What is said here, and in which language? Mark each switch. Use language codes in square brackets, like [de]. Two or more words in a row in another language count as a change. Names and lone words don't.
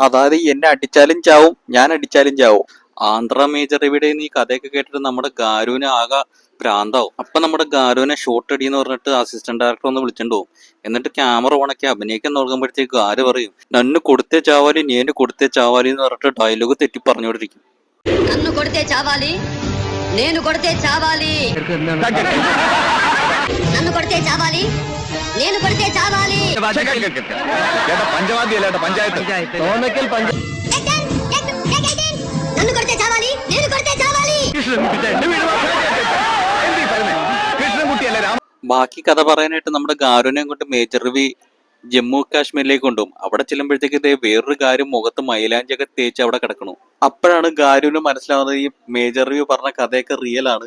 [ml] അതായത് എന്നെ അടിച്ചാലും ചാവും, ഞാൻ അടിച്ചാലും ചാവും. ആന്ധ്ര മേജർ ഇവിടെ ഈ കഥയൊക്കെ കേട്ടിട്ട് നമ്മുടെ ഗാരുവിനെ ആകെ ഭ്രാന്താവും. അപ്പൊ നമ്മുടെ ഗാരുവിനെ ഷോർട്ട് അടി എന്ന് പറഞ്ഞിട്ട് [en] assistant director [ml] ഒന്ന് വിളിച്ചിട്ട് പോകും. എന്നിട്ട് ക്യാമറ ഓണക്കി അഭിനയിക്കാൻ നോക്കുമ്പോഴത്തേക്ക് ഗാരു പറയും, [te] నన్ను కొడితే చావాలి నేను కొడితే చావాలి [ml] എന്ന് പറഞ്ഞിട്ട് ഡയലോഗ് തെറ്റി പറഞ്ഞുകൊണ്ടിരിക്കും. [te] నన్ను కొడితే చావాలి, నేను కొడితే చావాలి, నన్ను కొడితే చావాలి, నేను కొడితే చావాలి. నన్ను కొడితే చావాలి, నేను కొడితే చావాలి. [ml] ബാക്കി കഥ പറയാനായിട്ട് നമ്മുടെ ഗാരുവിനെ കൊണ്ട് മേജർ രവി ജമ്മു കാശ്മീരിലേക്ക് കൊണ്ടുപോകും. അവിടെ ചെല്ലുമ്പോഴത്തേക്ക് ഇതേ വേറൊരു കാര്യം മുഖത്ത് മൈലാഞ്ചൊക്കെ തേച്ച് അവിടെ കിടക്കണു. അപ്പോഴാണ് ഗാരുവിന് മനസ്സിലാവുന്നത് ഈ മേജർ രവി പറഞ്ഞ കഥയൊക്കെ റിയൽ ആണ്.